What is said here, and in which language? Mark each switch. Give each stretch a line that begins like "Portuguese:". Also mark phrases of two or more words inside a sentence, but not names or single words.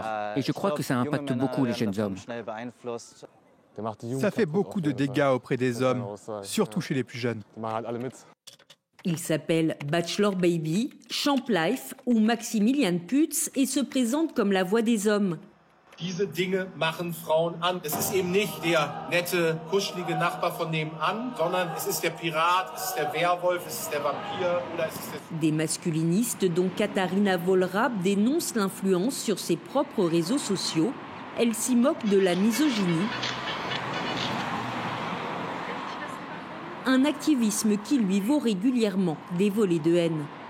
French: Et je crois que ça impacte beaucoup les jeunes hommes. Ça fait beaucoup de dégâts auprès des hommes, surtout chez les plus jeunes. Il s'appelle Bachelor Baby, Champ Life ou Maximilian Pütz et se présente comme la voix des hommes.
German: Diese Dinge machen Frauen an. Es ist eben nicht der nette, kuschelige Nachbar von nebenan, sondern es ist der Pirat, es ist der Werwolf, es ist der Vampir oder es ist der...
French: Des masculinistes dont Katharina Wohlrab dénonce l'influence sur ses propres réseaux sociaux. Elle s'y moque de la misogynie. Un activisme qui lui vaut régulièrement des volées de haine.